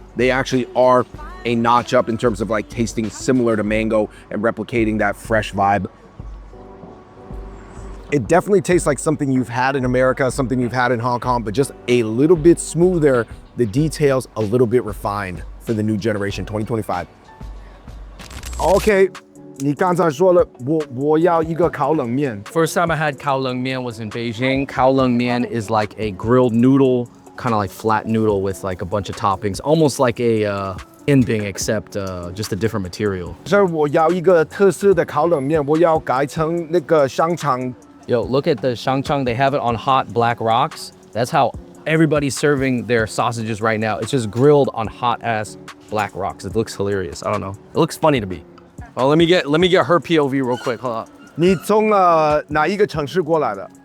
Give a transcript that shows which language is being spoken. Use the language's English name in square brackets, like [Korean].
[English] They actually are a notch up in terms of like tasting similar to mango and replicating that fresh vibe. It definitely tastes like something you've had in America, something you've had in Hong Kong, but just a little bit smoother, the details a little bit refined for the new generation, 2025. [Chinese] Okay, 你刚才说了，我要一个烤冷面。 [English] First time I had Kao Leng Mian was in Beijing. Kao Leng Mian is like a grilled noodle, kind of like flat noodle with like a bunch of toppings, almost like a Inbing, except just a different material. [Chinese] 这我要一个特色的烤冷面，我要改成那个香肠。 [English] Yo, look at the shangchang. They have it on hot black rocks. That's how everybody's serving their sausages right now. It's just grilled on hot ass black rocks. It looks hilarious. I don't know. It looks funny to me. Oh, let me get her POV real quick. Hold up. [Chinese] 你从哪一个城市过来的？